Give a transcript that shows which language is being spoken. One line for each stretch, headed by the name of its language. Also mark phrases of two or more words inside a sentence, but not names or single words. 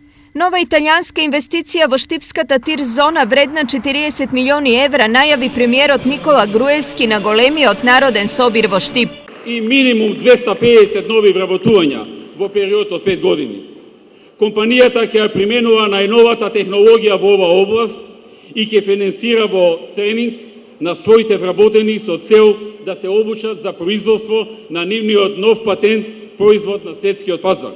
Macedonian: Нова италијанска инвестиција во штипската тир зона вредна 40 милиони евра најави премиерот Никола Груевски на големиот народен собир во Штип. И минимум 250 нови вработувања во период од 5 години. Компанијата ќе ја применува најновата технологија во ова област и ќе финансира во тренинг на своите вработени со цел да се обучат за производство на нивниот нов патент производ на светскиот пазар.